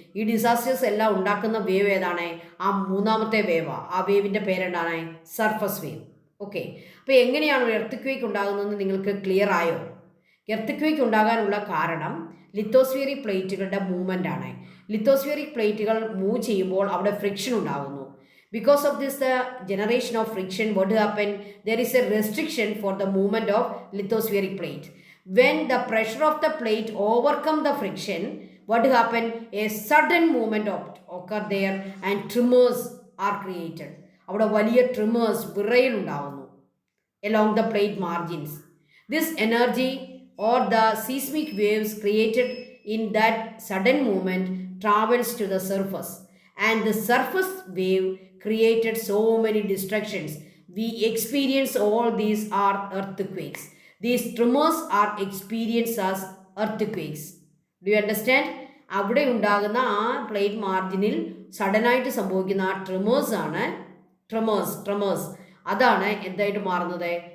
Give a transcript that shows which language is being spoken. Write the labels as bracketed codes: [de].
[ml] ഈ ഡിസാസ്റ്റേഴ്സ് എല്ലാം ഉണ്ടാക്കുന്ന വേവ് ഏതാണ്? ആ 3ാമത്തെ വേവാണ്. ആ വേവിൻ്റെ പേരെന്താണ്? Surface wave. ഓക്കെ, അപ്പോൾ എങ്ങനെയാണ് ഒരു എർത്ത് ക്വേക്ക് ഉണ്ടാകുന്നതെന്ന് നിങ്ങൾക്ക് ക്ലിയർ ആയോ? എർത്ത് ക്വേക്ക് ഉണ്ടാകാനുള്ള കാരണം ലിത്തോസ്ഫിയറിക് പ്ലേറ്റുകളുടെ മൂവ്മെൻ്റ് ആണ്. ലിത്തോസ്ഫിയറിക് പ്ലേറ്റുകൾ മൂവ് ചെയ്യുമ്പോൾ അവിടെ ഫ്രിക്ഷൻ ഉണ്ടാകുന്നു. [en] Because of this, the generation of friction, what happened? There is a restriction for the movement of lithospheric plate. When the pressure of the plate overcome the friction, what happened? A sudden movement occur there and tremors are created. [ml] അവിടെ വലിയ tremors, വിറയൽ ഉണ്ടാകുന്നു [en] along the plate margins. This energy or the seismic waves created in that sudden movement travels to the surface, and the surface wave created so many destructions. we experience all these are earthquakes. These tremors are experienced as earthquakes. Do you understand? [ml] അവിടെ ഉണ്ടാകുന്ന ആ plate മാർജിനിൽ സഡനായിട്ട് സംഭവിക്കുന്ന ആ ട്രിമേഴ്സ് ആണ് tremors അതാണ് എന്തായിട്ട് മാറുന്നത്?